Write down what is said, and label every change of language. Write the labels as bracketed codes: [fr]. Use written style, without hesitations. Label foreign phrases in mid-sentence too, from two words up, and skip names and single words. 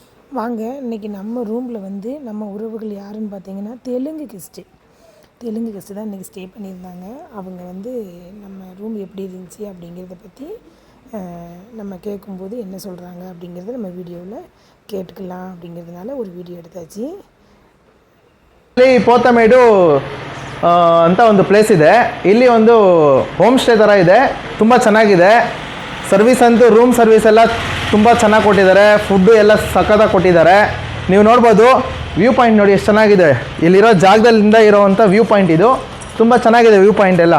[ta] வாங்க இன்றைக்கி நம்ம ரூமில் வந்து நம்ம உறவுகள் யாருன்னு பார்த்தீங்கன்னா தெலுங்கு கெஸ்ட்டு தான் இன்றைக்கி ஸ்டே பண்ணியிருந்தாங்க. அவங்க வந்து நம்ம ரூம் எப்படி இருந்துச்சு அப்படிங்கிறத பற்றி நம்ம கேட்கும்போது என்ன சொல்கிறாங்க அப்படிங்கிறத நம்ம வீடியோவில் கேட்டுக்கலாம் அப்படிங்கிறதுனால ஒரு வீடிಯೋ எடுத்தாச்சு. [kn] ಪೋತಮೇಡು ಅಂತ ಒಂದು ಪ್ಲೇಸ್ ಇದೆ. ಇಲ್ಲಿ ಒಂದು [en] home stay [kn] ಥರ ಇದೆ, ತುಂಬ ಚೆನ್ನಾಗಿದೆ. ಸರ್ವಿಸ್ ಅಂತೂ [en] room service [kn] ಎಲ್ಲ ತುಂಬ ಚೆನ್ನಾಗಿ ಕೊಟ್ಟಿದ್ದಾರೆ, ಫುಡ್ಡು ಎಲ್ಲ ಸಖತ್ತಾಗಿ ಕೊಟ್ಟಿದ್ದಾರೆ. ನೀವು ನೋಡ್ಬೋದು [en] view point [kn] ನೋಡಿ ಎಷ್ಟು ಚೆನ್ನಾಗಿದೆ. ಇಲ್ಲಿರೋ ಜಾಗದಲ್ಲಿಂದ ಇರೋವಂಥ [en] view point [kn] ಇದು ತುಂಬ ಚೆನ್ನಾಗಿದೆ [en] view point [kn] ಎಲ್ಲ.